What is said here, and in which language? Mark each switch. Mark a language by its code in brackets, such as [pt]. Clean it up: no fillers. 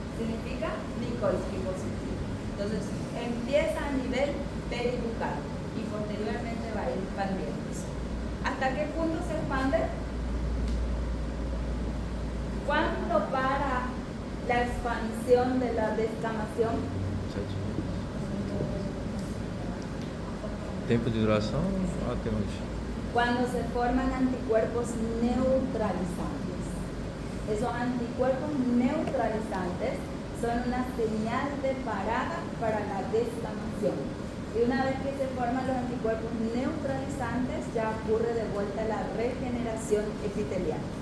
[es] Significa Nikolsky positivo. Entonces empieza a nivel peribucal y posteriormente va a ir expandiéndose. ¿Hasta qué punto se expande? ¿Cuándo para la expansión de la descamación? 7 minutos. [pt] Tempo de duração até onde? [es] Cuando se forman anticuerpos neutralizantes. Esos anticuerpos neutralizantes son una señal de parada para la descamación. Y una vez que se forman los anticuerpos neutralizantes, ya ocurre de vuelta la regeneración epitelial.